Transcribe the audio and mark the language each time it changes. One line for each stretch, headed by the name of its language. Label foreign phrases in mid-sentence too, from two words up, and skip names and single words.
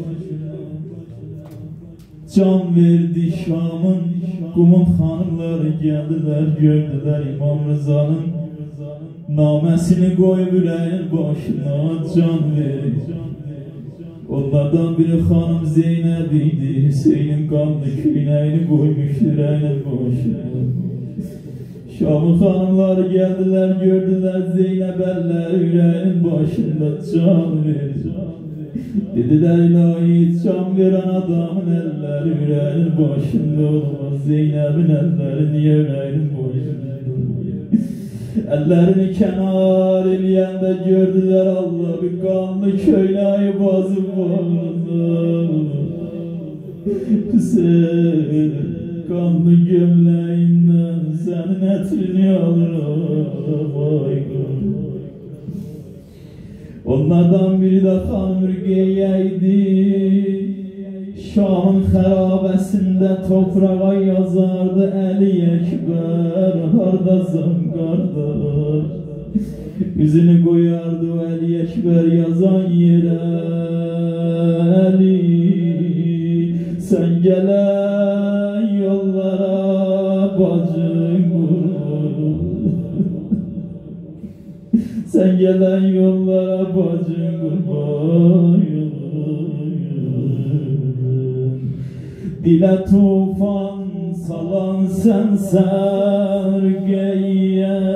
Azerbaijani: Can verdi Şam'ın, Qum'un xanımları gəldilər, gördülər İmam Rızanın naməsini qoyub ürəyin başına can verdi. Onlardan biri xanım Zeynəb idi, Hüseynin qanlı küynəyini qoymuşdu ürəyin başına. Şam'ın xanımları gəldilər, gördülər Zeynəb əllər ürəyin başında can verdi.
Turkish: Dediler ilahi can veren adamın elleri yüreğinin başında olmaz. Zeynep'in elleri niye yüreğinin başında olmaz? Ellerini kenar eleyende gördüler Allah bir kanlı köylayı bazı bağladı. Hüseyin kanlı gömleğinden senin etrini alırım.
Azerbaijani: Onlardan biri de Xanım Rüqeyyəydi. Şam'ın xərabəsində toprağa yazardı Əli Əkbər, hardasan qardaş? Üzünü qoyardı o Əli Əkbər yazan yerə. Əli, sən gələn yollara bacın qurur.
Turkish: Sen gelen yollara bacın kurban. Dile tufan salan sen sergeye.